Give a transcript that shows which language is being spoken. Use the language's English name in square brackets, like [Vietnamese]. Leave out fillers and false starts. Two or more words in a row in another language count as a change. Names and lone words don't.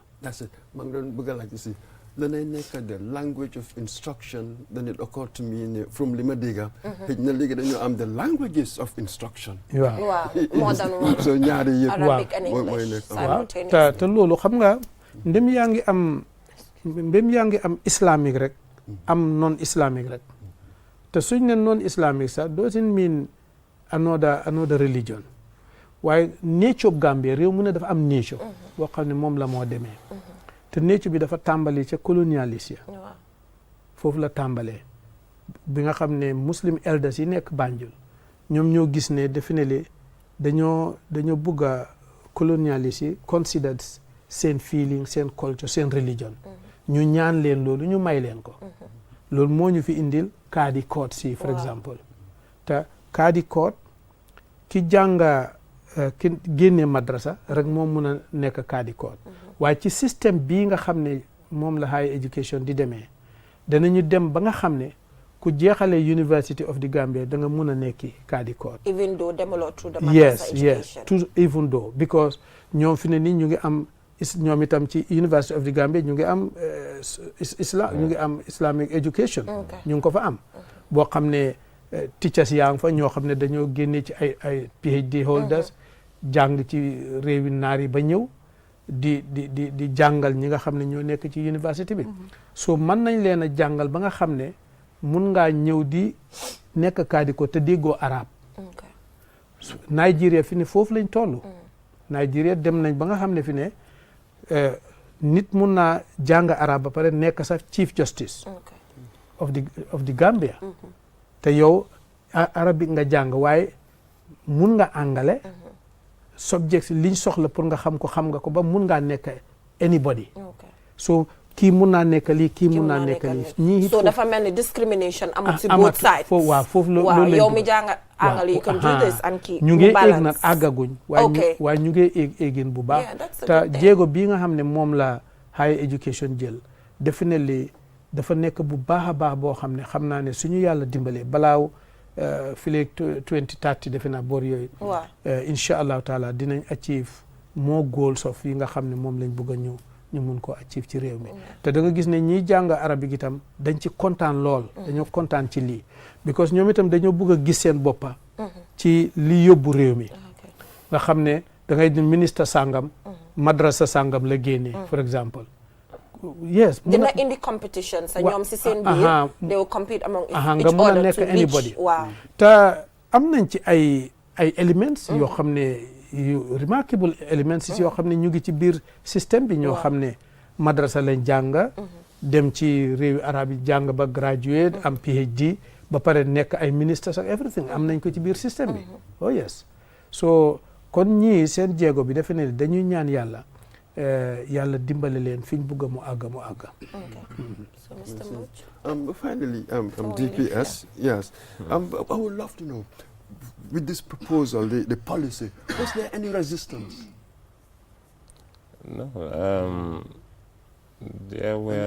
[English] That's it. [Wolof] maa ngi doon bëgg a laaj aussi lanay nekk [English] the language of instruction then it occurred to me from [Wolof] li ma dégg xëy na léegi dañoo am [English] the languages of instruction. waaw more than one. [Wolof] so ñaari yëpp [English] Arabic and English simultaneously. [Wolof] te loolu xam nga ndem yaa ngi am islamique rek am [French] non islamique [Wolof] rek te suñ ne [French] non islamique [Wolof] sax [English] doesn't mean another religion [Wolof] waaye nature Gambia réew mu ne dafa am nature boo xam ne moom la moo demee te nature bi dafa tàmbali ca colonialiste ya foofu la tàmbalee bi nga xam ne [English] muslim elders [Wolof] yi nekk Banjul ñoom ñoo gis ne definitely dañoo bugg a colonialiste yi consider seen feeling seen culture seen religion ñu ñaan leen loolu ñu may leen ko loolu moo ñu fi indil kaadi code si [English] for example [Wolof] te kaadi code ki jànga ki génnee madrasa rek moom mun a nekk kaadi code waaye ci système bii nga xam ne moom la [English] higher education [Wolof] di demee danañu dem ba nga xam ne ku jeexalee University of the Gambia da nga mun a nekki kaadi code. [English] even though demaloo through the madrasa education. yes even though because [Wolof] ñoom fi ne nii ñu ngi am ñoom itam ci University of the Gambia ñu ngi am ñu ngi am [English] Islamic education. [Wolof] ñu ngi ko fa am. boo xam ne teachers yaa ngi fa ñoo xam ne dañoo génne ci ay [English] PhD holders. [Wolof] jàng ci réewi naar yi ba ñëw di jàngal ñi nga xam ne ñoo nekk ci université bi. so mën nañ leen a jàngal ba nga xam ne mun ngaa ñëw di nekk kaadi ko te déggoo arab. Nigeria fi ne foofu lañ toll. Nigeria dem nañ ba nga xam ne fi ne nit mun naa jàng arab ba pare nekk sax chief justice. of the Gambia. te yow arabic nga jàng waaye mun nga angale. subject liñ soxla pour nga xam ko ba mun ngaa nekk anybody. so kii mun naa nekk lii kii mun naa nekk lii. ñii so dafa mel ni discrimination amul si [English] both sides. [Wolof] waaw foofu loolu yow mi jàng angal [English] you can do this and [Wolof] kii ñu ngi éeg nag àggaguñ. waaye ñu ngi éegin bu baax. te jéego bii nga xam ne moom la [English] higher education [Wolof] jël definitely dafa nekk bu baax a baax boo xam ne xam naa ne suñu yàlla dimbalee balaaw fileeg 2030 defe naa boor yooyu. [Arabic] إن شاء الله تعالى [Wolof] dinañ [English] achieve more goals of [Wolof] yi nga xam ne moom lañ bëgg a ñu mun koo achieve ci réew mi. te da nga gis ne ñiy jàng arabique itam dañ ci kontaan lool. dañoo kontaan ci lii. because ñoom itam dañoo bëgg a gis seen boppa ci li yóbbu réew mi. nga xam ne da ngay di ministre sangam. madrasa sangam la génnee [English] for example. [Wolof] yes dina indi competition sa ñoom si seen biir. [English] they will compete among each other [Wolof] nga mun a nekk anybody. te am nañ ci ay elements yoo xam ne yu [English] remarkable elements [Wolof] yoo xam ne ñu ngi ci biir système bi ñoo xam ne madrasa lañ jàng dem ci réewi arab yi jàng ba graduate am PhD ba pare nekk ay ministres ak everything am nañ ko ci biir système bi. [English] oh yes so [Wolof] kon ñii seen jéego bi defe ne dañuy ñaan yàlla. yàlla dimbale leen fi ñu bëgg mu àgg mu àgg. [English] So Mr. Much. Finally, DPS, yes. I would love to know, with this proposal, the policy, was there any resistance? No. There were